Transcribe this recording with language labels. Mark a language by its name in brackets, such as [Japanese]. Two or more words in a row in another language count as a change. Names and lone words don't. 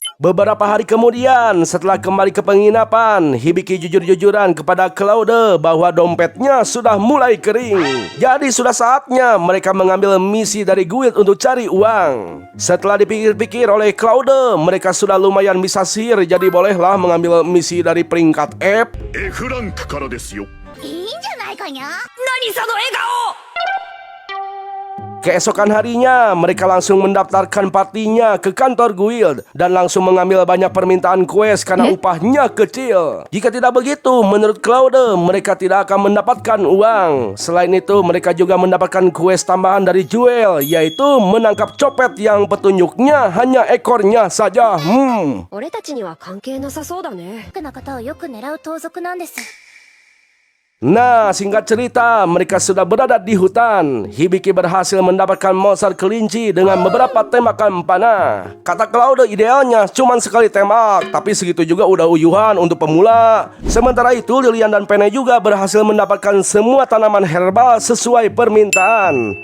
[Indonesian] Beberapa hari kemudian, setelah kembali ke penginapan, Hibiki jujur-jujuran kepada Claude bahwa dompetnya sudah mulai kering. Jadi sudah saatnya mereka mengambil misi dari guild untuk cari uang. Setelah dipikir-pikir oleh Claude, mereka sudah lumayan bisa sihir, jadi bolehlah mengambil misi dari peringkat F. [Japanese] F ランクからですよ。いいんじゃないかにゃ。何その笑顔。 [Indonesian] Keesokan harinya, mereka langsung mendaftarkan partinya ke kantor guild dan langsung mengambil banyak permintaan quest karena upahnya kecil. Jika tidak begitu, menurut Claude, mereka tidak akan mendapatkan uang. Selain itu, mereka juga mendapatkan quest tambahan dari Jewel, yaitu menangkap copet yang petunjuknya hanya ekornya saja. [Japanese] 俺たちには関係なさそうだね。僕のことをよく狙う盗賊なんです。 [Indonesian] Nah, singkat cerita, mereka sudah berada di hutan. Hibiki berhasil mendapatkan monster kelinci dengan beberapa tembakan panah. Kata Claude, idealnya cuma sekali tembak, tapi segitu juga udah uyuhan untuk pemula. Sementara itu, Lilian dan Pene juga berhasil mendapatkan semua tanaman herbal sesuai permintaan.